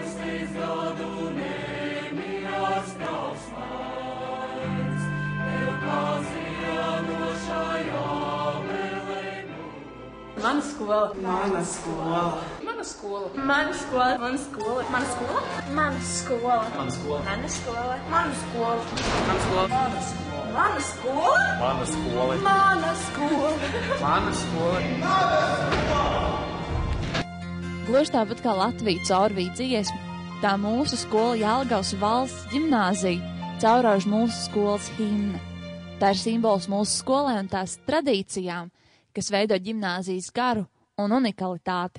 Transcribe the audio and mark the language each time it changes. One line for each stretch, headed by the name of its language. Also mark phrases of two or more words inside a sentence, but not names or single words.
Latvian: Mana skola. Mana skola. Mana skola. Mana skola. Mana skola. Mana skola. Mana skola. Mana skola. Mana skola. Mana skola. Mana skola. Mana skola. Mana skola. Mana skola. Mana skola. Gluži tāpat kā Latvija caurvīja dziesmu, tā mūsu skola Jelgavas valsts ģimnāzija caurauž mūsu skolas himna. Tā ir simbols mūsu skolai un tās tradīcijām, kas veido ģimnāzijas garu un unikalitāti.